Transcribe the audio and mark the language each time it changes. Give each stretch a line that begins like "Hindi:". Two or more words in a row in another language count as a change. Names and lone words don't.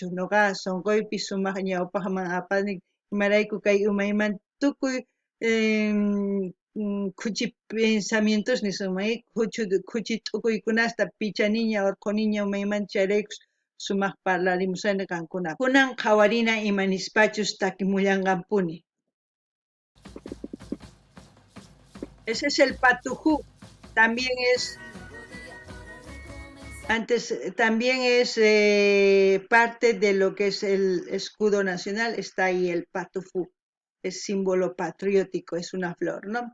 Quechua: Nuqa sunquypi sumaq ñawpaqman apani, imarayku kay umaymanta tukuy kuchi pensamientos nisumay kuchi t'ukuykunasta pichaniña urquniña umaymanta chayraykus sumaq parlarimusani qankuna. Kunan qhawarina imanispachus takimullanqanpuni.
Spanish: Ese es el patujú, también es también es parte de lo que es el escudo nacional. Está ahí el patufú, es símbolo patriótico, es una flor, ¿no?